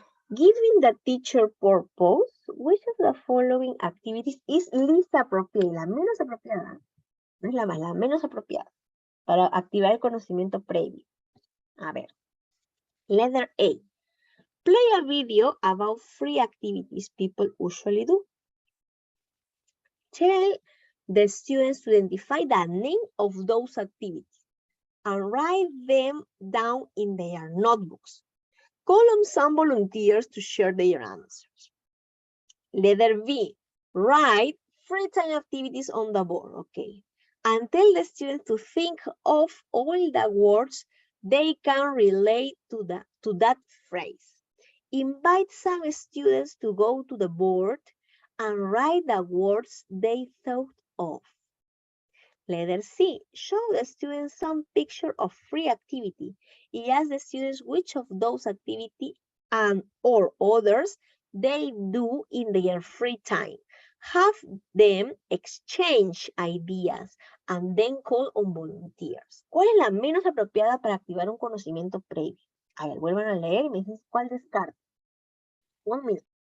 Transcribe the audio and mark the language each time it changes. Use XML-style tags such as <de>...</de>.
<en>Giving the teacher purpose, which of the following activities is least appropriate?</en> <es>La menos apropiada. No es la más, la menos apropiada. Para activar el conocimiento previo. A ver. Letter A.</es> <en>Play a video about free activities people usually do. Tell the students to identify the name of those activities and write them down in their notebooks. Call on some volunteers to share their answers. Letter B, write free time activities on the board, okay. And tell the students to think of all the words they can relate to that phrase. Invite some students to go to the board and write the words they thought of. Letter C, show the students some picture of free activity and ask the students which of those activities and or others they do in their free time. Have them exchange ideas and then call on volunteers.</en> <es>¿Cuál es la menos apropiada para activar un conocimiento previo? A ver, vuelvan a leer y me dicen cuál descarta. 1 minute.</es>